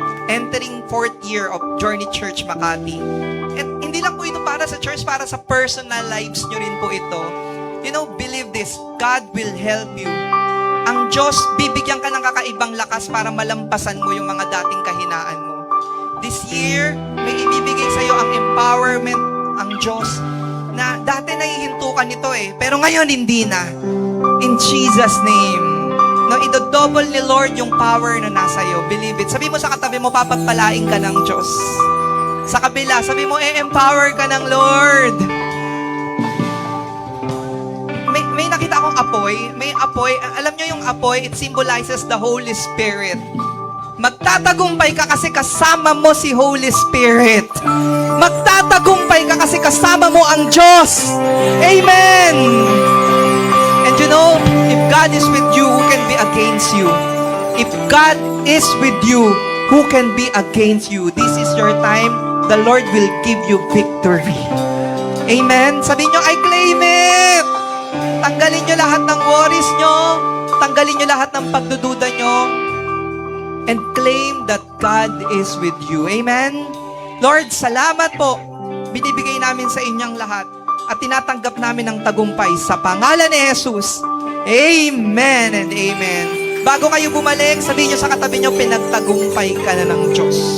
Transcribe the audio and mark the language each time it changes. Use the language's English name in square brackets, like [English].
[English] Entering 4th year of Journey Church Makati. [Filipino] At hindi lang po ito para sa church, para sa personal lives nyo rin po ito. [English] You know, believe this, God will help you. [Filipino] Ang Diyos, bibigyan ka ng kakaibang lakas para malampasan mo yung mga dating kahinaan mo. [English] This year, [Filipino] may ibibigay sa'yo ang empowerment, ang Diyos, na dati nahihinto ka nito pero ngayon hindi na. [English] In Jesus' name. [Filipino] No, idodouble ni Lord yung power na nasa iyo. [English] Believe it. [Filipino] Sabi mo sa katabi mo, papagpalain ka ng Diyos. Sa kabila, sabi mo, empower ka ng Lord. May nakita akong apoy. May apoy. Alam nyo yung apoy, [English] it symbolizes the Holy Spirit. [Filipino] Magtatagumpay ka kasi kasama mo si Holy Spirit. Magtatagumpay ka kasi kasama mo ang Diyos. Amen! [English] And you know, if God is with you, who can be against you? If God is with you, who can be against you? This is your time. The Lord will give you victory. [Filipino] Amen? Sabihin nyo, [English] I claim it! [Filipino] Tanggalin nyo lahat ng worries nyo. Tanggalin nyo lahat ng pagdududa nyo. [English] And claim that God is with you. [Filipino] Amen? Lord, salamat po. Binibigay namin sa inyong lahat. At tinatanggap namin ang tagumpay sa pangalan ni Jesus. Amen and amen. Bago kayo bumalik, sabihin nyo sa katabi nyo, pinagtagumpay ka na ng Diyos.